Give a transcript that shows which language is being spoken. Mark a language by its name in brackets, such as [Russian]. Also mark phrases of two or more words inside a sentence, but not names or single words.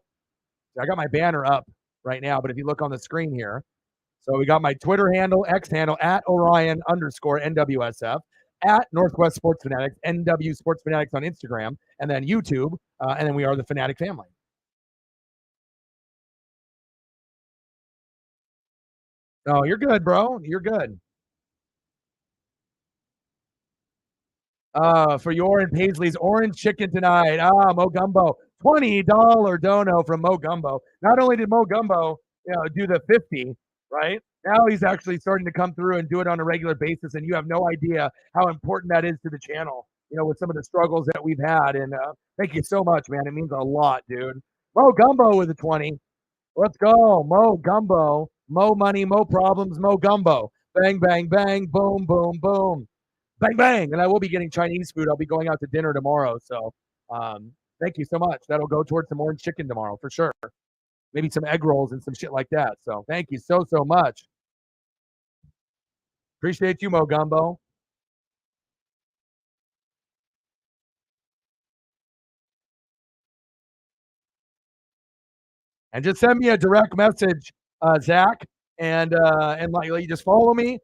[English] I got my banner up right now, but if you look on the screen here, so we got my Twitter handle, X handle, at Orion_NWSF, at Northwest Sports Fanatics, NW Sports Fanatics on Instagram, and then YouTube, and then we are the Fanatic family. Oh, you're good, bro. You're good. For your and Paisley's orange chicken tonight. Mo Gumbo. $20 dono from Mo Gumbo. Not only did Mo Gumbo, do the 50, right? Now he's actually starting to come through and do it on a regular basis, and you have no idea how important that is to the channel, with some of the struggles that we've had. And thank you so much, man. It means a lot, dude. Mo Gumbo with a 20. Let's go. Mo Gumbo. Mo money, mo problems, Mo Gumbo. Bang, bang, bang, boom, boom, boom. Bang, bang. And I will be getting Chinese food. I'll be going out to dinner tomorrow. So thank you so much. That'll go towards some orange chicken tomorrow for sure. Maybe some egg rolls and some shit like that. So thank you so much. Appreciate you, Mo Gumbo. And just send me a direct message, Zach, and like you just follow me.